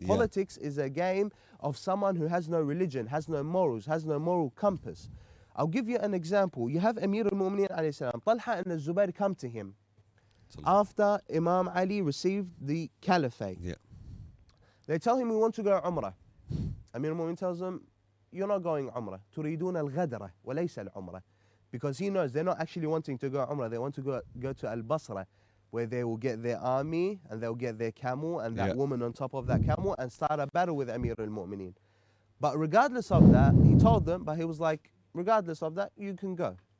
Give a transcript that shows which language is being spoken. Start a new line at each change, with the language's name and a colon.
English: Politics is a game of someone who has no religion, has no morals, has no moral compass. I'll give you an example. You have Amir al-Mu'mineen alayhi salam. Talha and Zubair come to him after Imam Ali received the caliphate. They tell him, we want to go Umrah. Amir al-Mu'mineen tells them, you're not going Umrah.
Arabic: تريدون الغدرة وليس العمرة.
English: Because he knows they're not actually wanting to go Umrah. They want to go to Al-Basra, where they will get their army and they'll get their camel and that woman on top of that camel and start a battle with Amir al-Mu'mineen. But regardless of that, he told them, but he was like, regardless of that, you can go.